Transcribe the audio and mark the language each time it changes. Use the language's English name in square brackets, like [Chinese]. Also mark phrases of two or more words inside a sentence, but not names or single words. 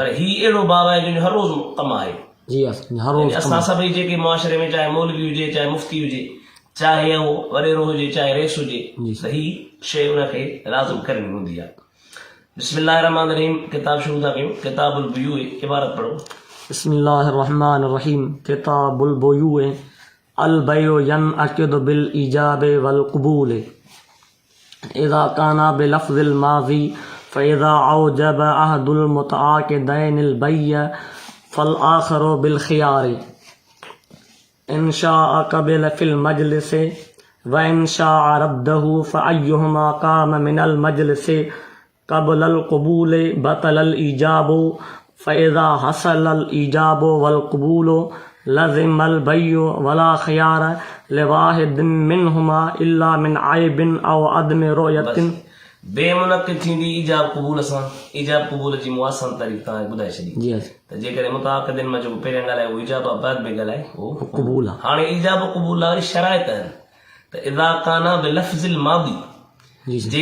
[Sindhi] पर हीउ अहिड़ो बाब आहे जंहिंजो हर रोज़ कमु आहे। जी हा हर रोज़ असां सभई जेके मुआशिरे में चाहे मौलवी हुजे, चाहे मुफ्ती हुजे, चाहे उहो वॾेरो हुजे, चाहे रेस हुजे, त ही शइ उनखे लाज़िम करणी हूंदी आहे। [Arabic] بسم الله الرحمن الرحيم, [Sindhi] किताब शुरू था कयूं। किताबुल बुयू इबारत पढ़ो। [Arabic] بسم الله الرحمن الرحيم. كتاب البيوع البيع ينعقد بالإيجاب والقبول إذا كانا بلفظ الماضي فإذا أوجب أحد المتعاقدين البيع فالآخر بالخيار إن شاء قبل في المجلس وإن شاء رده فأيهما قام من المجلس قبل القبول بطل الإيجاب فإذا حصل الإيجاب والقبول لزم البيع ولا خيار لواحد منهما إلا من عيب أو عدم رؤية. [Sindhi] बेमुनक़िद थींदी ईजाब क़बूल सां। ईजाब क़बूल जी मुआसन तारीख़ तव्हांखे ॿुधाए छॾी। जी हा त जेकॾहिं मुताक़िदिन मां जेको पहिरियां ॻाल्हायो उहो ईजाब आहे, बाद में ॻाल्हाए उहो क़बूल आहे। हाणे ईजाब क़बूल वारी शराइत आहिनि। त [Arabic] إذا كانا بلفظ الماضي, [Sindhi] जी साईं